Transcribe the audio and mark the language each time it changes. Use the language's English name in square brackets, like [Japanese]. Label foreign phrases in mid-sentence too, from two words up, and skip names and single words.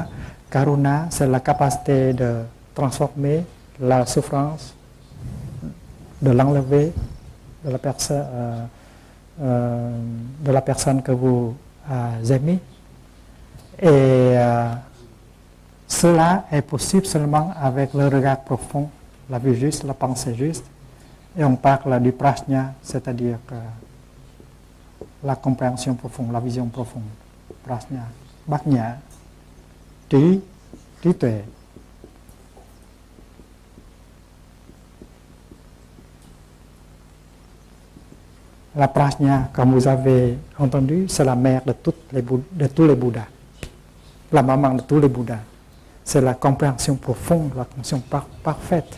[French] Karuna, c'est la capacité de transformer la souffrance, de l'enlever de la personne que vous aimez. Et cela est possible seulement avec le regard profond, la vue juste, la pensée juste. Et on parle du prajna, c'est-à-dire la compréhension profonde, la vision profonde. [Vietnamese] Prajna, Bhajna, trí tuệ. [French] La prajna, comme vous avez entendu, c'est la mère de tous les Bouddhas, la maman de tous les Bouddhas. C'est la compréhension profonde, la compréhension parfaite.